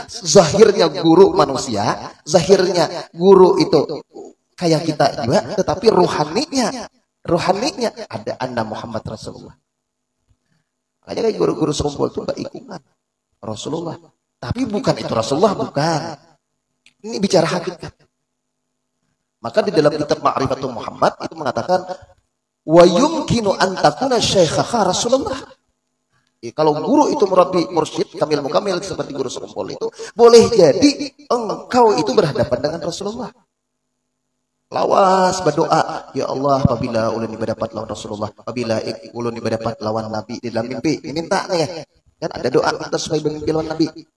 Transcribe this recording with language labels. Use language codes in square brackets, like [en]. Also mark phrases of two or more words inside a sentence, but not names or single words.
[id] Zahirnya guru manusia, zahirnya guru itu kayak kita juga, tetapi rohaninya ada anna Muhammad Rasulullah. Makanya kayak guru-guru sekumpul itu berikungan Rasulullah. Tapi bukan itu Rasulullah, bukan. Ini bicara hakikat. Maka di dalam kitab Ma'rifatul Muhammad itu mengatakan [ar] وَيُمْكِنُ أَنْ تَكُونَ شَيْخَهَا رَسُولُ الله. [id] Kalau guru itu murabbi mursyid kamil mukamil seperti guru sekumpul itu, boleh jadi engkau itu berhadapan dengan Rasulullah. [bjn] Lawas berdoa, ya Allah, apabila ulun berdapat lawan Rasulullah, apabila ulun berdapat lawan Nabi di dalam mimpi, minta nih kan ada doa kita supaya bermimpi lawan Nabi.